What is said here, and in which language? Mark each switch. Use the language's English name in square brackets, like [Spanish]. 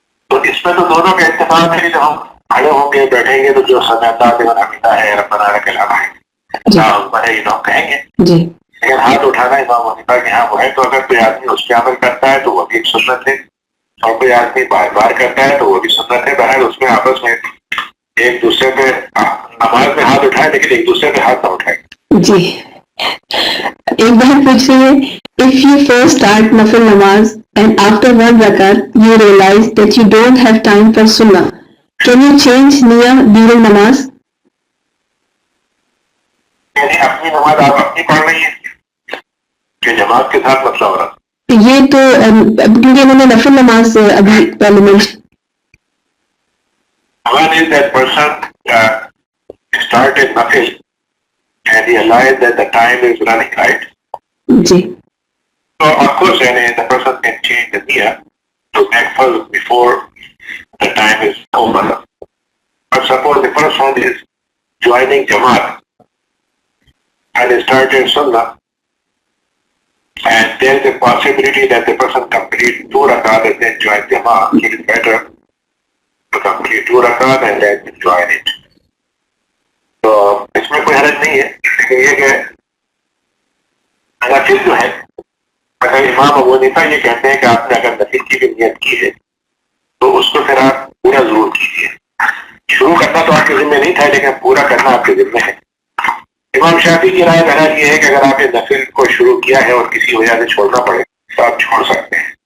[Urdu] تو اس میں تو دونوں کا اتفاق ہے کہ جب ہم کھڑے ہوں گے بیٹھیں گے تو جو سمیتا لمن حمیدہ ہے ربنا لک الحمد ہے یہ کہیں گے. جی لیکن ہاتھ اٹھانا امام حنیفہ کے ہاں وہ ہے. تو اگر کوئی آدمی اس پہ عمل کرتا ہے تو وہ بھی ایک سنت ہے, اور کوئی آدمی بار بار کرتا ہے تو وہ بھی سنت ہے. بہرحال اس میں آپس میں ایک دوسرے پہ نماز میں ہاتھ اٹھائے لیکن ایک دوسرے پہ ہاتھ نہ اٹھائے. جی ایک بہن پوچھ رہی ہے [English] if you first start nafil namaz and after one rakat you realize that you don't have time for sunnah, can you change niyyah during namaz? [Urdu] یعنی اپنی نماز آپ اپنی پڑھ رہی ہیں کہ جماعت کے ساتھ مسئلہ ہو رہا ہے؟ یہ تو کیونکہ انہوں نے نفل نماز ابھی پہلے میں [English] One is that person started nafil and he realized that the time is running, right? [Urdu] جی [English] So of course the person can change the niyyah to make first before the time is over. But suppose the first one is joining Jamaat and he started Sunnah, and there is a possibility that the person complete 2 rakat and then join Jamaat. It is better to complete 2 rakat and then join it. [Urdu] تو اس میں کوئی حرج نہیں ہے. لیکن یہ کہ نفل جو ہے اگر امام ابو حنیفہ یہ کہتے ہیں کہ آپ نے اگر نفل کی بھی نیت کی ہے تو اس کو پھر آپ پورا ضرور کیجیے. شروع کرنا تو آپ کے ذمہ نہیں تھا لیکن پورا کرنا آپ کے ذمہ ہے. امام شافعی کی رائے بہرحال یہ ہے کہ اگر آپ نے نفل کو شروع کیا ہے اور کسی وجہ سے چھوڑنا پڑے تو آپ چھوڑ سکتے ہیں.